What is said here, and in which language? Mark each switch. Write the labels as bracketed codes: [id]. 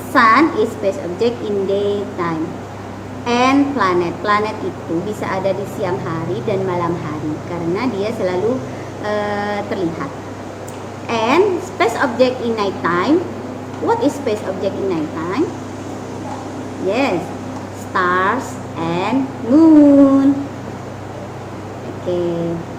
[en] Sun is space object in daytime. [id] And planet itu bisa ada di siang hari dan malam hari karena dia selalu terlihat. [en] And space object in night time. What is space object in night time? Yes, stars and moon. Okay.